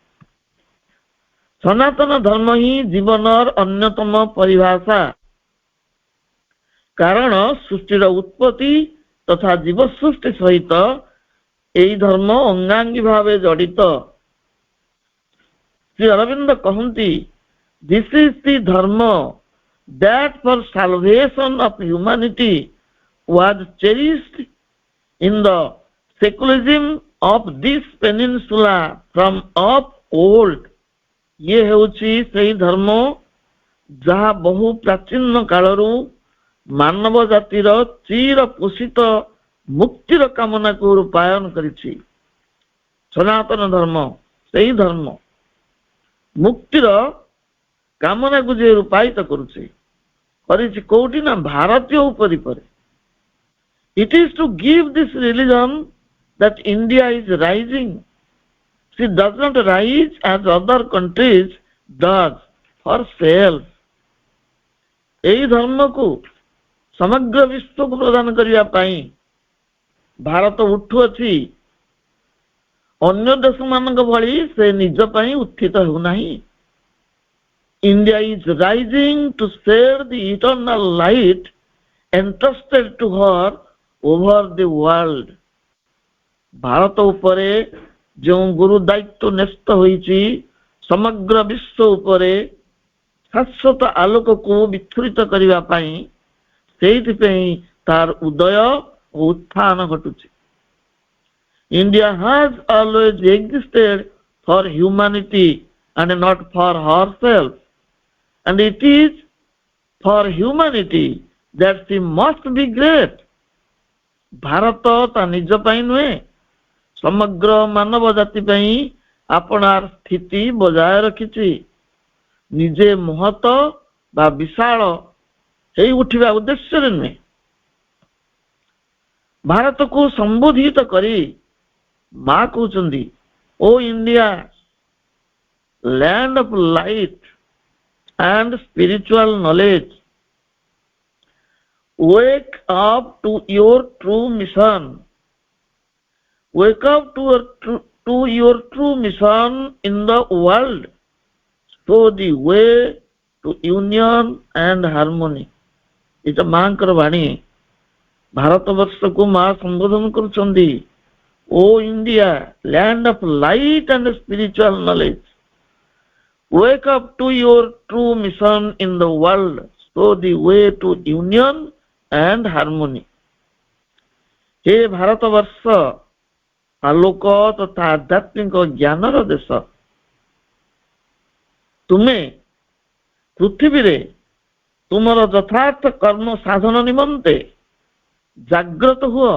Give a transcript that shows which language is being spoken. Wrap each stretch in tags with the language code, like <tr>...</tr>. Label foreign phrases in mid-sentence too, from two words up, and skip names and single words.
<or>ସନାତନ ଧର୍ମ ହିଁ ଜୀବନର ଅନ୍ୟତମ ପରିଭାଷା। କାରଣ ସୃଷ୍ଟିର ଉତ୍ପତ୍ତି ତଥା ଜୀବ ସୃଷ୍ଟି ସହିତ ଏହି ଧର୍ମ ଅଙ୍ଗାଙ୍ଗୀ ଭାବେ ଜଡ଼ିତ। ଶ୍ରୀ ଅରବିନ୍ଦ କହନ୍ତି,</or> <en>this is the dharma that for salvation of humanity was cherished in the secularism of this peninsula from of old।</en> <or>ये ହେଉଛି ସେହି ଧର୍ମ ଯାହା ବହୁ ପ୍ରାଚୀନ କାଳରୁ ମାନବ ଜାତିର ଚିର ପୋଷିତ ମୁକ୍ତିର କାମନାକୁ ରୂପାୟନ କରିଛି। ସନାତନ ଧର୍ମ ସେହି ଧର୍ମ ମୁକ୍ତିର କାମନାକୁ ଯେ ରୂପାୟିତ କରୁଛି କରିଛି କୋଉଠି ନା ଭାରତୀୟ ଉପରେ।</or> <en>It is to give this religion that India is rising. She does not rise as other countries does for self।</en> <or>ଏହି ଧର୍ମକୁ ସମଗ୍ର ବିଶ୍ୱକୁ ପ୍ରଦାନ କରିବା ପାଇଁ ଭାରତ ଉଠୁଅଛି। ଅନ୍ୟ ଦେଶମାନଙ୍କ ଭଳି ସେ ନିଜ ପାଇଁ ଉତ୍ଥିତ ହେଉନାହିଁ।</or> <en>India is rising to share the eternal light entrusted to her over the world।</en> <or>ଭାରତ ଉପରେ ଯେଉଁ ଗୁରୁ ଦାୟିତ୍ୱ ନ୍ୟସ୍ତ ହୋଇଛି ସମଗ୍ର ବିଶ୍ୱ ଉପରେ ଶାଶ୍ୱତ ଆଲୋକକୁ ବିଚ୍ଛୁରିତ କରିବା ପାଇଁ, ସେଇଥିପାଇଁ ତାର ଉଦୟ ଓ ଉତ୍ଥାନ ଘଟୁଛି।</or> <en>India has always existed for humanity and not for herself, and it is for humanity that she must be great।</en> <or>ଭାରତ ତା ନିଜ ପାଇଁ ନୁହେଁ ସମଗ୍ର ମାନବ ଜାତି ପାଇଁ ଆପଣାର ସ୍ଥିତି ବଜାୟ ରଖିଛି। ନିଜେ ମହତ ବା ବିଶାଳ ହେଇ ଉଠିବା ଉଦ୍ଦେଶ୍ୟରେ ନୁହେଁ। ଭାରତକୁ ସମ୍ବୋଧିତ କରି ମା କହୁଛନ୍ତି,</or> <en>O India land of light and spiritual knowledge, wake up to your true mission। Wake up to your true mission in the world। Show the way to union and harmony।</en> <or>ଏଟା ମାଙ୍କର ବାଣୀ। ଭାରତବର୍ଷକୁ ମା ସମ୍ବୋଧନ କରୁଛନ୍ତି,</or> <en>O India land of light and spiritual knowledge, wake up to your true mission in the world। Show the way to union and harmony।</en> <or>हे ଭାରତବର୍ଷ ଆଲୋକ ତଥା ଆଧ୍ୟାତ୍ମିକ ଜ୍ଞାନର ଦେଶ। ତୁମେ ପୃଥିବୀରେ ତୁମର ଯଥାର୍ଥ କର୍ମ ସାଧନ ନିମନ୍ତେ ଜାଗ୍ରତ ହୁଅ।</or>